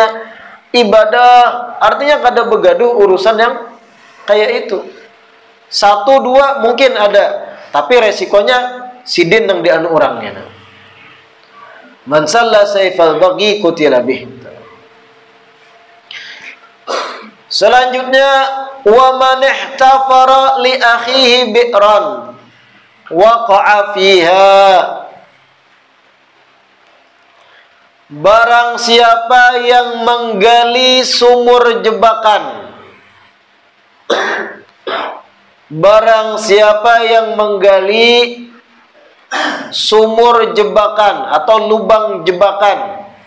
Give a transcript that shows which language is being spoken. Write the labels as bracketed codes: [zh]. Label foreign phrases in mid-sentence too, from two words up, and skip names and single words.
[bjn] Ibadah, artinya kada begaduh urusan yang kayak itu. Satu dua mungkin ada, tapi resikonya Sidin yang dianu orangnya. [ar] Man salla saifal baghi kutila bih. [id] Selanjutnya, [ar] wa man ihtafara li akhihi bi'ran waqa'a fiha. [id] Barang siapa yang menggali sumur jebakan, barang siapa yang menggali sumur jebakan atau lubang jebakan